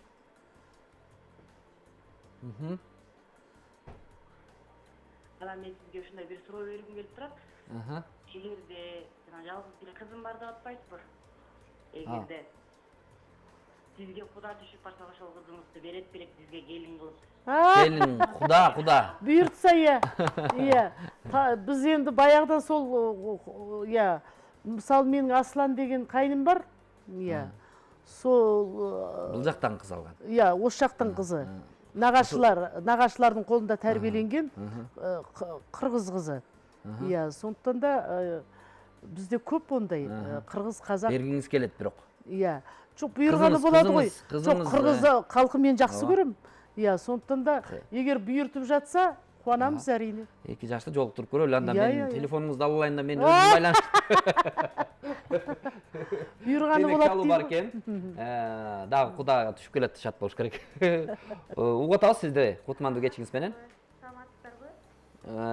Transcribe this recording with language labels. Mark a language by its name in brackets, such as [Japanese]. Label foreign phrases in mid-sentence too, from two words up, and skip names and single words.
[Kyrgyz] Анан мен сизге ушундай бир суроо бергим келип турат. Эгерде жалгыз эле кызым бар деп атпайсызбы? Эгерде сизге Куда түшүп барса ошол кызыңызды берет белек сизге келин кылып. Келин, Куда. Буйртса, ия. [Kazakh] Биз енді баяғыдан сол, мысалы менің Аслан деген қайным бар. Иә. Сол [Kyrgyz] Бул жактан кыз алган. [Kazakh] иә, осы жақтың қызы. Нағашылардың қолында тәрбиеленген қырғыз қызы. Иә, сондықтан да бізде көп ондай қырғыз, қазақ. [Kyrgyz] Бергіңіз келет бирок. [Kazakh] Иә. Жоқ, бұйырғаны болады ғой. Жоқ, қырғыз халқы мен жақсы көрем. Иә, сондықтан да егер бұйыртып жатса, қуанамыз әрине. [Kyrgyz] 2 жашты жолуктуруп көрөлү, анда мен телефонуңузду алып алайын да мен өзүм байланыштырып. [Kazakh] Бұйырғаны болады [Kyrgyz] чалуу бар экен. Дагы кудага түшүп келет, шат болуш керек. Угуп атабыз сизди кутмандуу кечиңиз менен. Саламатсыздарбы?